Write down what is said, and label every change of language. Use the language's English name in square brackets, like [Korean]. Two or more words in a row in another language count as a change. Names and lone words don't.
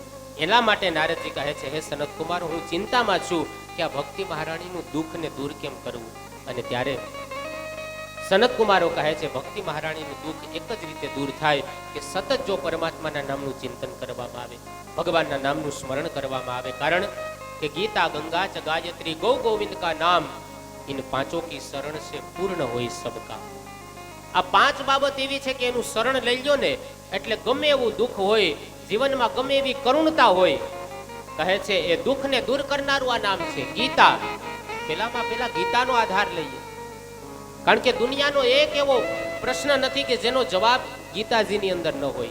[Gujarati] એના માટે નારદજી કહે છે હે સનત કુમાર, હું ચિંતામાં છું કે આ ભક્તિ મહારાણીનું દુઃખને દૂર કેમ કરવું. અને ત્યારે સનત કુમારો કહે છે ભક્તિ મહારાણીનું દુઃખ એક જ રીતે દૂર થાય કે સતત જો પરમાત્માના નામનું ચિંતન કરવામાં આવે, ભગવાનના નામનું સ્મરણ કરવામાં આવે. કારણ કે [Hindi] गीता गंगा च गायत्री गौ गोविंद का नाम इन पांचों की शरण से पूर्ण होई सबका. [Gujarati] આ પાંચ બાબત એવી છે કે એનું શરણ લઈ લ્યો ને એટલે ગમે એવું દુઃખ હોય, જીવનમાં ગમે એવી કરુણતા હોય, કહે છે એ દુઃખને દૂર કરનારું આ નામ છે ગીતા. પેલા ગીતાનો આધાર લઈએ, કારણ કે દુનિયાનો એક એવો પ્રશ્ન નથી કે જેનો જવાબ ગીતાજીની અંદર ન હોય.